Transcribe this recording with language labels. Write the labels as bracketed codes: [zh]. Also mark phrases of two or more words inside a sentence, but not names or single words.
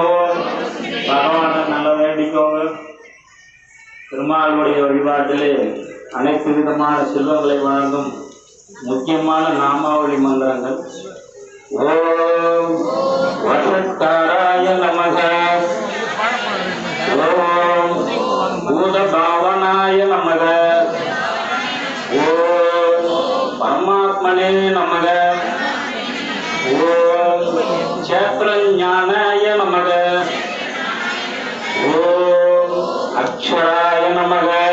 [ta] பகவான நல்ல வேண்டிக்கோங்க. திருமாலுடைய வழிபாட்டிலே அனைத்து விதமான செல்வங்களை வழங்கும் முக்கியமான நாமாவளி மந்திரங்கள். [sa] ओम वषट्कारा भावनाय नमः ओम परमात्मने नमः ओम क्षेत्र ज्ञानाय नमः ओम अक्षराय नमः